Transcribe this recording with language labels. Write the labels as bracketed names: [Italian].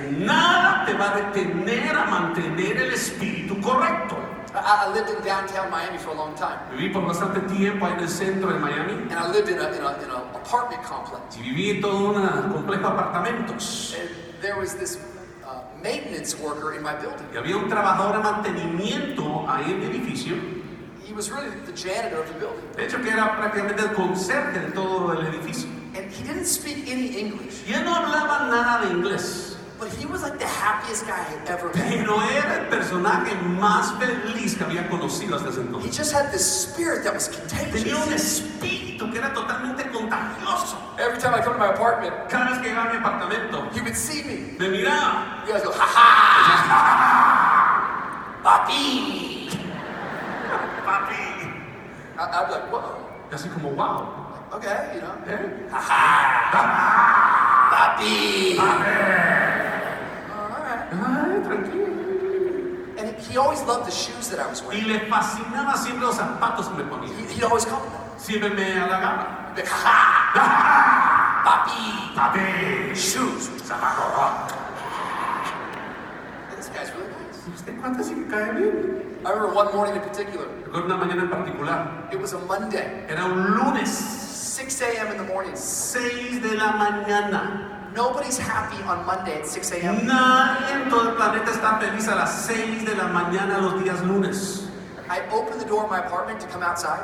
[Spanish] que nada te va a detener a mantener el espíritu correcto. [English] I lived in downtown Miami for a long time. [Spanish] Viví por bastante tiempo ahí en el centro de Miami [English] And I lived in a apartment complex. [Spanish] y viví en todo un complejo de apartamentos. [English] And there was this maintenance worker in my building. [Spanish] Y había un trabajador de mantenimiento ahí en mi edificio. [English] He was really the janitor of the building. [Spanish] De hecho, que era prácticamente el conserje de todo el edificio. [English] And he didn't speak any English. [Spanish] Y él no hablaba nada de inglés. [English] But he was like the happiest guy I had ever met. [Spanish] Pero era el personaje más feliz que había conocido hasta ese [English] He [Spanish] entonces. [English] just had this spirit that was [Spanish] Tenía un [English] contagious. [Spanish] espíritu que era totalmente contagioso. [English] Every time I come to my apartment, [Spanish] Cada vez que llegaba a mi apartamento, [English] he would see me. [Spanish] me miraba. [English] You guys go, ha ha! Papi! [Spanish] Papi. [English] I'd be like, whoa. [Spanish] Y así como, wow. [English] Okay, you know. ¿Eh? Ha ha! Papi! [Spanish] Ay, tranquilo. [English] And he always loved the shoes that I was [Spanish] Y [English] wearing. [Spanish] le fascinaba siempre los zapatos que me ponía. [English] He'd always compliment me. [Spanish] Siempre me halagaba. [English] He'd be like, ha ha! Papi! [Spanish] Papi. [English] Shoes. [Spanish] Zapatos. [English] This guy's really nice. [Spanish] ¿Usted cuánto sí que cae bien? [English] I remember one morning in particular. [Spanish] Recuerdo una mañana en particular. [English] It was a Monday. [Spanish] Era un lunes. [English] 6 a.m. in the morning. [Spanish] 6 de la mañana. [English] Nobody's happy on Monday at 6 a.m. [Spanish] Nadie en todo el planeta está feliz a las 6 de la mañana los días lunes. [English] I opened the door of my apartment to come outside.